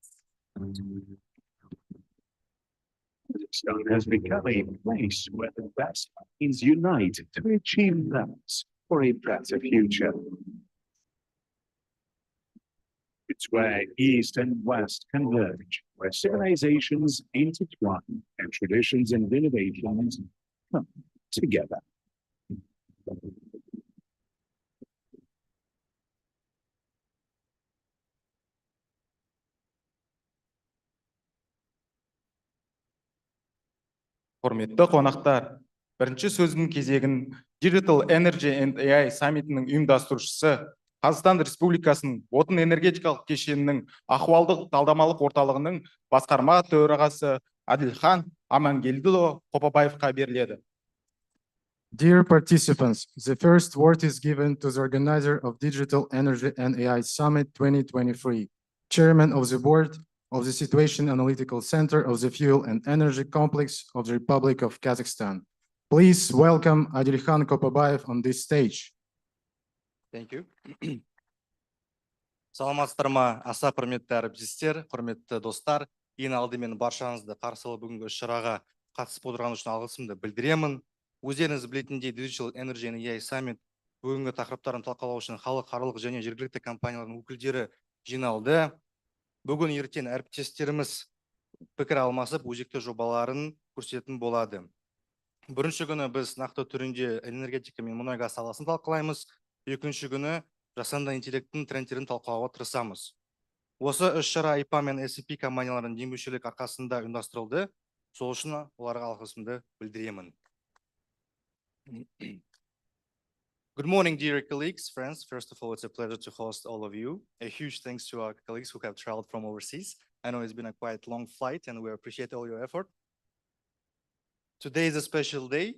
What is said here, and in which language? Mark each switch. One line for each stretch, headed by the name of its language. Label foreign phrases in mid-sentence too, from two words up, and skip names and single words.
English: Kazakhstan has become a place where the best minds unite to achieve balance for a better future. It's where East and West converge, where civilizations intertwine and traditions and innovations come together.
Kazakh: Құрметті қонақтар, бірінші сөздің кезегін Digital Energy and AI саммитінің ұйымдастырушысы, Қазақстан Республикасының отын энергетикалық кешенінің ахуалдық талдамалық орталығының басқарма төрағасы Адилхан Амангелдіұлы Қопабаевқа беріледі.
English: Dear participants, the first word is given to the organizer of Digital Energy and AI Summit 2023, Chairman of the Board of the Situation Analytical Center of the Fuel and Energy Complex of the Republic of Kazakhstan. Please welcome Adilkhan Kopabayev on this stage. Thank you.
Kazakh: Саламатсыздар ма, аса құрметті әріптестер, құрметті достар. Ең алдымен баршаңызды қарсы алып бүгінгі іс-шараға қатысып отырғаны үшін алғысымды білдіремін. Өздеріңіз білетіндей Digital Energy and AI Summit бүгінгі тақырыптарын талқылау үшін халықаралық және жергілікті компаниялардың өкілдері жиналды. Бүгін ертең әріптестеріміз пікір алмасып, өзекті жобаларын көрсететін болады. Бірінші күні біз нақты түрінде энергетика мен мұнай-газ саласын талқылаймыз. Екінші күні жасанды интеллекттің трендтерін талқылауға тырысамыз. Осы іс-шара IPA мен S&P компанияларының демеушілік арқасында ұйымдастырылды. Сол үшін оларға алғысымды білдіремін.
English: Good morning, dear colleagues, friends. First of all, it's a pleasure to host all of you. A huge thanks to our colleagues who have traveled from overseas. I know it's been a quite long flight and we appreciate all your effort. Today is a special day.